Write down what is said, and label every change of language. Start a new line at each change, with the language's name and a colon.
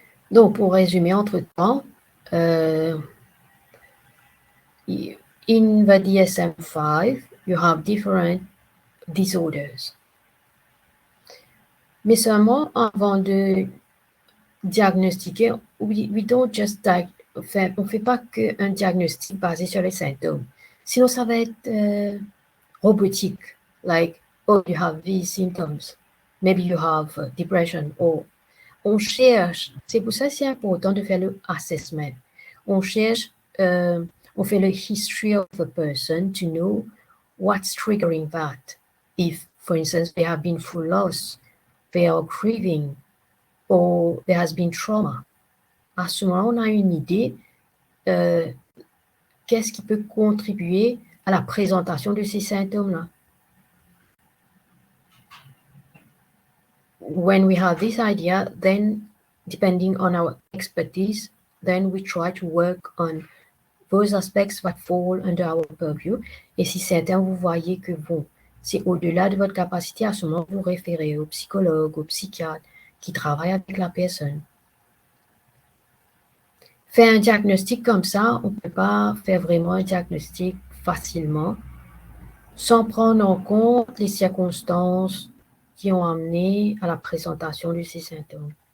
English: Donc,
French: pour résumer entre-temps,
English: in the DSM-5, you have different disorders.
French: Mais seulement avant de diagnostiquer,
English: we don't just
French: on ne fait pas qu'un diagnostic basé sur les symptômes. Sinon, ça va être robotique.
English: Like, oh, you have these symptoms. Maybe you have depression.
French: Or, on cherche, c'est pour ça que c'est important de faire le assessment. On cherche, on fait le
English: history of a person to know what's triggering that. If, for instance, they have been through loss, they are grieving, or there has been trauma.
French: À ce moment, on a une idée qu'est-ce qui peut contribuer à la présentation de ces symptômes-là.
English: When we have this idea, then depending on our expertise, then we try to work on those aspects that fall under our purview.
French: Et si certains vous voyez que bon, c'est au-delà de votre capacité, à ce moment, vous référez au psychologue, au psychiatre qui travaille avec la personne. Faire un diagnostic comme ça, on ne peut pas faire vraiment un diagnostic facilement sans prendre en compte les circonstances qui ont amené à la présentation de ces symptômes.